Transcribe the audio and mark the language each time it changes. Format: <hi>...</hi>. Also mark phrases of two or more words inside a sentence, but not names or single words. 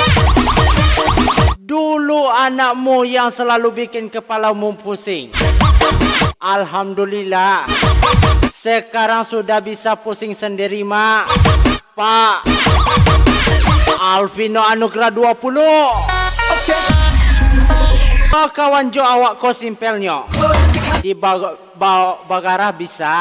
<id>Dulu anakmu yang selalu bikin kepalamu pusing. Alhamdulillah, sekarang sudah bisa pusing sendiri, Mak. Pak, Alvino Anugrah 20.</id> <min>Oh, kawan jo awak ko simpelnya. Di Bagarah bisa.</min>